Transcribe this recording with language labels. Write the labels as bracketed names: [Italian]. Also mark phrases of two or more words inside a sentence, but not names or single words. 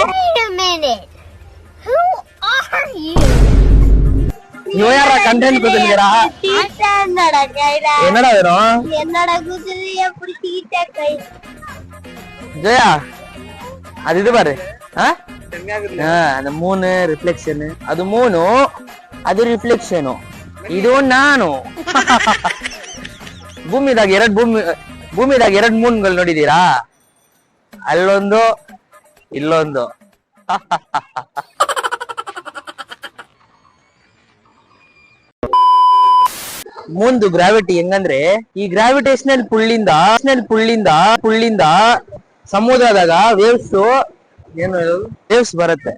[Kannada] ಕಂಟೆಂಟ್ ಕೊಟ್ಟಿದ್ದೀರಾ? [Tamil] என்னோட கையில என்னடா வேணும்? என்னோட குதிரைய பிடிச்சிக்கிட்ட கை. [Kannada] ಜಯ ಅದು ಇದು ಬಾರಿ. [Tamil] அந்த மூணு [Kannada] ರಿಫ್ಲೆಕ್ಷನ್, ಅದು ಮೂನು, ಅದು ರಿಫ್ಲೆಕ್ಷನ್, ಇದು ನಾನು. ಭೂಮಿದಾಗ ಎರಡು ಮೂನ್ಗಳು ನೋಡಿದೀರಾ? ಅಲ್ಲೊಂದು, ಇಲ್ಲೊಂದು. ಮುಂದು ಗ್ರಾವಿಟಿ ಹೆಂಗಂದ್ರೆ, ಈ ಗ್ರಾವಿಟೇಷನಲ್ ಪುಳ್ಳಿಂದ ಸಮುದ್ರದಾಗ ವೇವ್ಸ್ ಬರುತ್ತೆ.